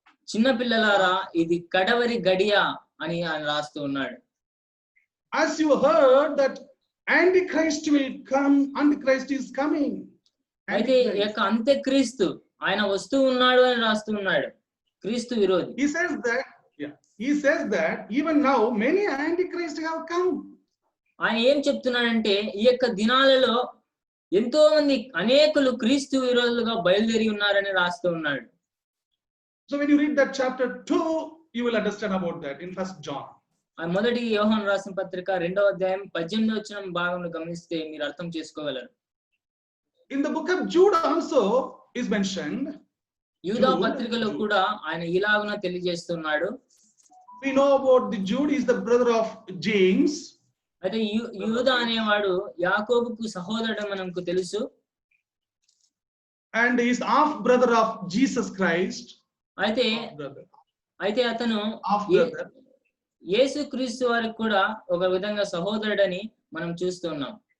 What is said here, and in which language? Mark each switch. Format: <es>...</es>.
<te>చిన్న పిల్లలారా ఇది కడవరి గడియ అని ఆయన రాస్తూ ఉన్నాడు.</te> <en>As you heard that Antichrist will come, Antichrist is coming.</en> <te>అయితే ఈ యొక్క అంత్యక్రీస్తు ఆయన వస్తూ ఉన్నాడు అని రాస్తూ ఉన్నాడు, క్రీస్తు విరోధి.</te> <en>He says that even now many Antichrist have come.</en> <te>ఆయన ఏం చెప్తున్నాడంటే ఈ యొక్క దినాలలో ఎంతో మంది అనేకులు క్రీస్తు విరోధులుగా బయలుదేరి ఉన్నారని రాస్తూ ఉన్నాడు.</te> <en>So when you read that chapter 2, you will understand about that in First John.</en> <te>ఆ మొదటి యోహాను రాసిన పత్రిక 2వ అధ్యాయం 18వ వచనం భాగంలో గమనిస్తే మీరు అర్థం చేసుకోగలరు.</te> <en>In the book of Jude also is mentioned.</en> <te>యూదా పత్రికలో కూడా ఆయన ఇలాగున తెలియజేస్తున్నాడు.</te> <en>We know about the Jude is the brother of James.</en> <te>అయితే యూదా అనేవాడు యాకోబుకు సహోదరుడు మనకు తెలుసు.</te> <en>And he is half brother of Jesus Christ.</en> <te>అయితే అతను యేసుక్రీస్తు వారికి కూడా ఒక విధంగా సహోదరుడని మనం చూస్తున్నాం.</te>